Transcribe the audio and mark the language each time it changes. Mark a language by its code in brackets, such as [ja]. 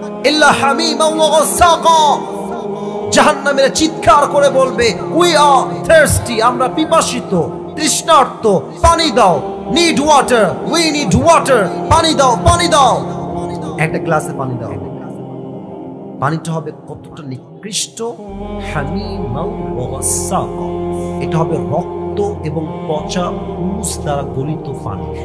[ar] ইল্লা হামিমা ওয়া গাসাকা, [bn] জাহান্নামীরা চিৎকার করে বলবে, [en] we are thirsty, [bn] আমরা পিপাসিত, তৃষ্ণার্ত, পানি দাও। [en] need water, we need water, [bn] পানি দাও, পানি দাও। একটা গ্লাসে পানি দাও। পানিটা হবে কতটা নিকৃষ্ট, [ar] হামিমা ওয়া গাসাকা, [bn] এটা হবে রক্ত এবং পচা উস দ্বারা গলিত পানি।